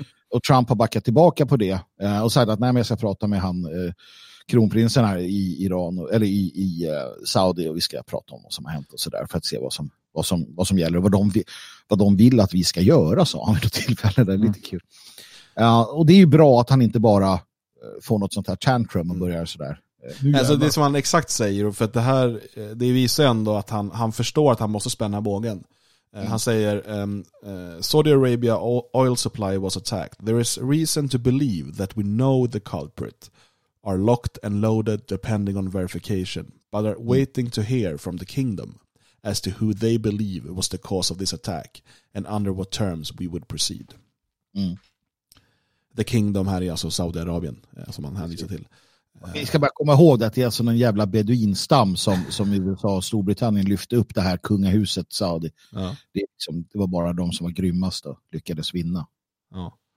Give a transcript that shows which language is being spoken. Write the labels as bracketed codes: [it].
[sv] Och Trump har backat tillbaka på det och sagt att nej, men jag ska prata med han kronprinsen här i Iran eller i Saudi, och vi ska prata om vad som har hänt och sådär, för att se vad som gäller och vad de vill att vi ska göra, sa han vid ett tillfälle. Det är lite kul. Och det är ju bra att han inte bara får något sånt här tantrum och börjar sådär. Alltså det som han exakt säger, för att det här, det visar ändå att han förstår att han måste spänna bågen. Han säger, [en] Saudi Arabia oil supply was attacked. There is reason to believe that we know the culprit are locked and loaded depending on verification, but are waiting to hear from the kingdom as to who they believe was the cause of this attack and under what terms we would proceed. Mm. [sv] The kingdom här är alltså Saudi Arabien, som han hänvisar till. Vi ska bara komma ihåg att det är en jävla beduinstam som USA och Storbritannien lyfte upp det här kungahuset Saudi. Ja. Det, liksom, det var bara de som var grymmast och lyckades vinna. Ja.